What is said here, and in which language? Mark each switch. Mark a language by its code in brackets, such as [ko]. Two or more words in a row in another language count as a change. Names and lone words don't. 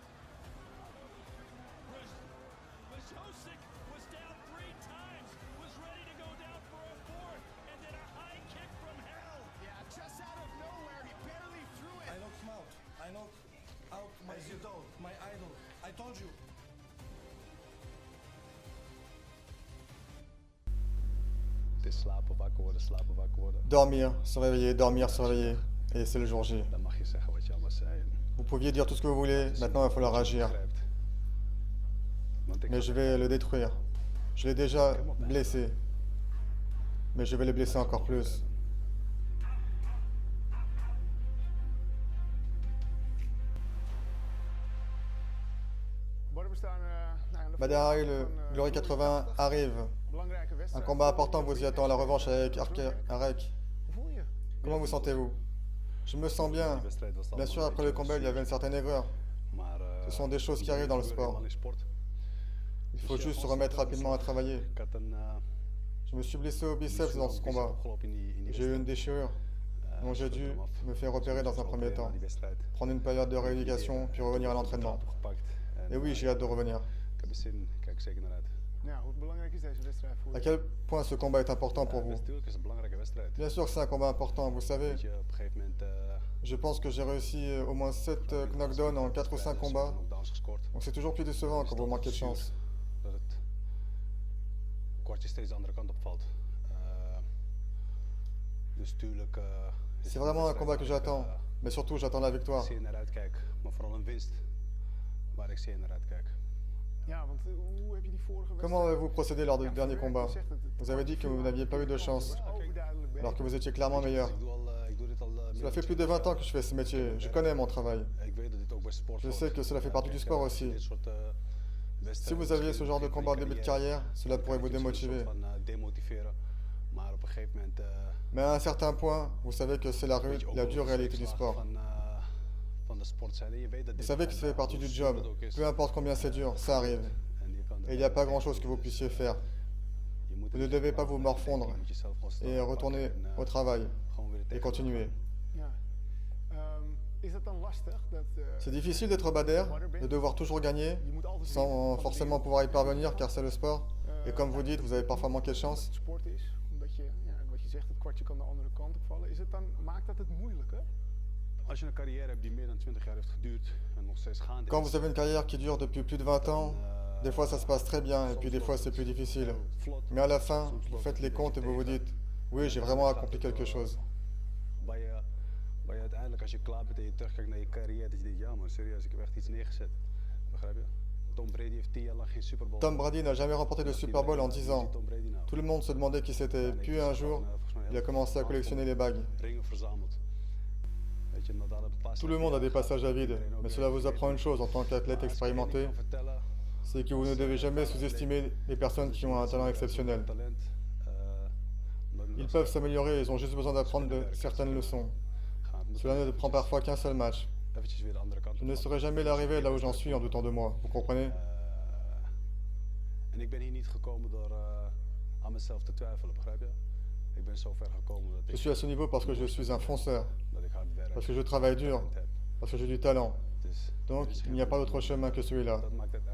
[en] Vajosic was down 3 times, was ready to go down for a 4th, and then a high kick from hell. Yeah, just out of nowhere, he barely threw I it. knocked him out. I knocked out my idol. I told you. [nl] slapen, wakker worden, slapen, wakker worden. [fr] dormir, se réveiller, et c'est le jour J. [nl] Dan mag je zeggen wat je allemaal zei. [fr] Vous pouviez dire tout ce que vous voulez, maintenant il va falloir agir. [nl] Want ik [fr] Mais [nl] had- [fr] je vais le détruire. Je l'ai déjà blessé. Mais je vais le blesser encore plus. [nl] Borden, we staan nou, in de [fr] Badr Hari, le [nl] vooravond van, [fr] Glory 80 arrive. [nl] belangrijke [fr] Un [nl] wedstrijd. [fr] combat important vous y attend, la revanche avec Arek. [nl] Hoe voel je? [fr] Comment vous sentez-vous? Je me sens bien. [nl] Die wedstrijd was [fr] Bien [nl] allemaal [fr] sûr, [nl] een [fr] après le [nl] beetje [fr] combat, il y avait une certaine aigreur. [nl] Maar, [fr] Ce sont des choses qui arrivent dans le sport. [nl] eenmaal in sport. [fr] Il faut juste se remettre rapidement à travailler. [nl] Ik had een [fr] Je me suis blessé au biceps dans ce combat. [nl] opgelopen in die [fr] J'ai eu une [nl] wedstrijd. [fr] déchirure, donc j'ai dû me faire opérer dans un premier temps. [nl] Na die wedstrijd. [fr] Prendre une période de rééducation, puis revenir à l'entraînement. [nl] Gepakt. En, [fr] Et oui, j'ai hâte de revenir. [nl] Ik heb er zin, ik kijk er zeker naar uit. Ja, hoe belangrijk is deze wedstrijd voor [fr] À [nl] je? [fr] quel point ce combat est important pour vous? [nl] Natuurlijk is het een belangrijke wedstrijd. [fr] Bien sûr que c'est un combat important, vous savez. [nl] Weet je, op een gegeven moment [fr] Je pense que j'ai réussi au moins 7 knockdowns en 4 ou 5 combats. [nl] knockdowns gescoord. [fr] Donc c'est toujours plus décevant quand vous manquez de chance. [nl] Dat het kwartje steeds de andere kant op valt. Dus tuurlijk. [fr] C'est vraiment un combat que j'attends. Mais surtout, j'attends la victoire. [nl] Zeer naar uitkijk, maar vooral een winst waar ik zeer naar uitkijk. Ja, want hoe heb je die vorige [fr] Comment [nl] wedstrijd... [fr] avez-vous procédé lors du [nl] Ja, [fr] dernier [nl] verwerkt? [fr] combat? [nl] Je zegt het [fr] Vous avez dit que vous n'aviez pas eu de chance, [nl] overduidelijk [fr] alors que [nl] beter. [fr] vous étiez clairement meilleur. [nl] Ik doe dit al meer [fr] Cela [nl] dan [fr] fait plus de 20 ans que je fais ce métier. Je connais mon travail. [nl] Ik weet dat dit ook bij sport [fr] Je [nl] hoort. [fr] sais que cela fait partie du sport [nl] Kijk, [fr] aussi. [nl] dit soort, [fr] Si [nl] wedstrijden [fr] vous aviez ce [nl] misschien [fr] genre de [nl] begin [fr] combat [nl] van [fr] en [nl] je [fr] début de carrière, cela pourrait vous [nl] kan je misschien [fr] démotiver. [nl] een soort van, demotiveren. Maar op een gegeven moment. [fr] Mais à un certain point, vous savez que c'est [nl] weet je ook [fr] la [nl] wel [fr] dure [nl] de [fr] réalité du [nl] zweepslag [fr] sport. [nl] van de sport zijn. En je weet dat [fr] Vous [nl] dit [fr] savez que ça [nl] gewoon, [fr] fait partie [nl] hoe [fr] du [nl] zuur [fr] job. [nl] het ook is. [fr] Peu importe combien c'est dur, ça arrive. [nl] En je kan er [fr] Et il n'y a pas grand-chose que vous puissiez faire. [nl] Je moet [fr] Vous [nl] er [fr] ne [nl] niet [fr] devez pas [nl] over [fr] vous [nl] nadenken. [fr] morfondre [nl] Je moet jezelf gewoon snel [fr] et [nl] pakken [fr] retourner [nl] en, [fr] au travail [nl] gewoon weer er [fr] et [nl] tegenaan [fr] continuer. [nl] gaan. Ja. Is dat dan lastig? Dat, [fr] C'est difficile d'être Badr, de devoir toujours gagner, [nl] je moet altijd [fr] sans [nl] winnen van de [fr] forcément [nl] wereld. [fr] pouvoir y parvenir, car c'est le sport. Et comme vous dites, vous avez parfois manqué de [nl] Omdat [fr] chance. [nl] het sport is, omdat je, ja, wat je zegt, het kwartje kan de andere kant op vallen. Is het dan, maakt dat het moeilijker? Als je een carrière hebt die meer dan 20 jaar heeft geduurd en nog steeds gaande [fr] Quand [nl] is, [fr] vous avez une carrière qui dure depuis plus de 20 ans, [nl] dan, [fr] des fois ça se passe très bien et puis des fois c'est plus difficile. [nl] vlot, [fr] Mais à la fin, [nl] soms [fr] vous [nl] loopt [fr] faites [nl] het [fr] les [nl] een [fr] comptes et [nl] beetje [fr] vous vous [nl] tegen. [fr] dites, oui, j'ai vraiment [nl] Gaat [fr] accompli [nl] het, [fr] quelque chose. [nl] Waar je uiteindelijk, als je klaar bent en je terugkijkt naar je carrière, dat je denkt, ja man, serieus, ik heb echt iets neergezet. Begrijp je? Tom Brady heeft 10 jaar lang geen Super Bowl. [fr] Tom Brady n'a jamais remporté de Super Bowl en 10 ans. [nl] Tom Brady nou? [fr] Tout le monde se demandait qui c'était. Puis un jour, il a commencé à collectionner les bagues. [nl] Ringen verzameld. Weet je, Nadal heeft een paar [fr] Tout le monde a des passages à vide, mais cela vous apprend une chose en tant qu'athlète expérimenté, c'est que vous ne devez jamais sous-estimer les personnes qui ont un talent exceptionnel. Ils peuvent s'améliorer, ils ont juste besoin d'apprendre de certaines leçons. Cela ne prend parfois qu'un seul match. Je ne saurais jamais l'arrivée là où j'en suis en doutant de moi, vous comprenez? [nl] En ik ben hier niet gekomen door aan mezelf te twijfelen, begrijp je? Ik ben zo ver gekomen dat [fr] Je [nl] ik, [fr] suis à ce niveau parce que je suis un fonceur, [nl] dat ik hard werk. [fr] parce que je travaille dur, [nl] talent heb. [fr] parce que j'ai du talent. [nl] Dus [fr] Donc [nl] dat is [fr] il n'y a pas d'autre chemin que celui-là. [nl] dat maakt het